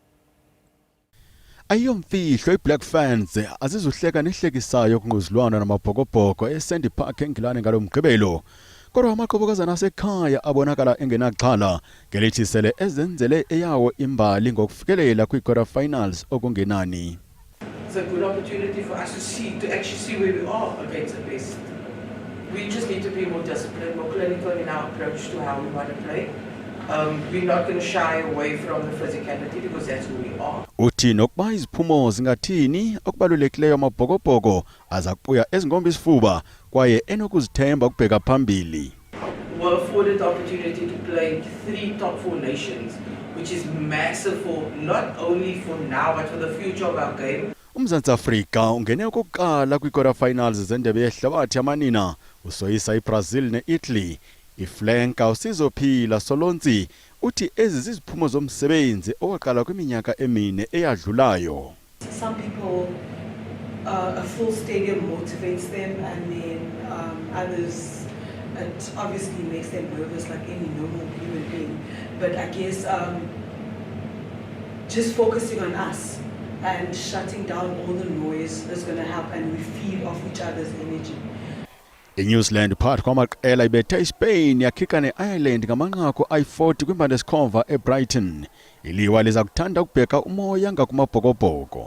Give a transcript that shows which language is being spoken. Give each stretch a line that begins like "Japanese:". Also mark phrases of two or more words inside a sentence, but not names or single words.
Xhosa: Ayomfihlo iBlack Ferns azizuhleka nehlekisayo kunguzilwana namabhokobhoko eSandy Park eNgilane ngalomgqibelo. Kodwa amaqhubukazana asekhaya abonakala engenaxhala ngelithi sele ezenzele eyawo imbali ngokufikelela kwi-
English: quarter finals
Xhosa: okungenani.
English: It's a good opportunity for us to actually see where we are against the best. We just need to be more disciplined, more clinical in our approach to how we want to play. We're not going to shy away from the physicality because that's who we are.
Xhosa: Uthi nokuba iziphumo zingathini okubalulekileyo amabhokobhoko aza kubuya ezingombe isifuba kwaye enokuzithemba ukubheka phambili.
English: We're afforded the opportunity to play 3 top 4 nations, which is massive for not only for now but for the future of our game.
Xhosa: uMzantsi Afrika ungene okokuqala kwi-
English: quarter finals
Xhosa: zendebe yehlabathi yamanina usoyisa iBrazil neItaly. Iflanka usizophila Solonzi uthi ezi ziziphumo zomsebenzi owaqala kwiminyaka emine eyadlulayo.
English: Some people a full stadium motivates them, and then others It obviously makes them nervous like any normal human being. But I guess just focusing on us and shutting down all the noise is going to help, and we feed off each other's energy.
Xhosa: INew Zealand phakathi kwamaqela ibethe iSpain yakhika neIreland ngamanqaku ayi-40 kwimbandesikhomva eBrighton. Iliwa liza kuthanda ukubheka umoya ngakumabhokobhoko.